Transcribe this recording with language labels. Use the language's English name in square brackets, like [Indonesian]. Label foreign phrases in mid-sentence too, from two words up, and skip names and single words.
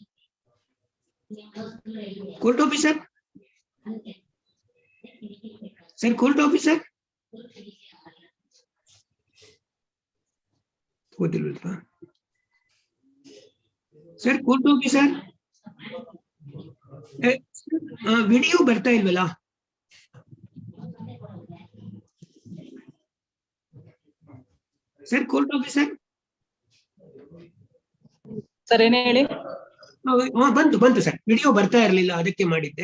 [English] Court officer? Sir, court officer? Sir, court officer? [Kannada] ವಿಡಿಯೋ ಬರ್ತಾ ಇಲ್ವಲ್ಲ? [English] sir court officer [Kannada] ಸರ್ ಏನ್ ಹೇಳಿ. ಬಂತು ಸರ್, ವಿಡಿಯೋ ಬರ್ತಾ ಇರಲಿಲ್ಲ ಅದಕ್ಕೆ ಮಾಡಿದ್ದೆ.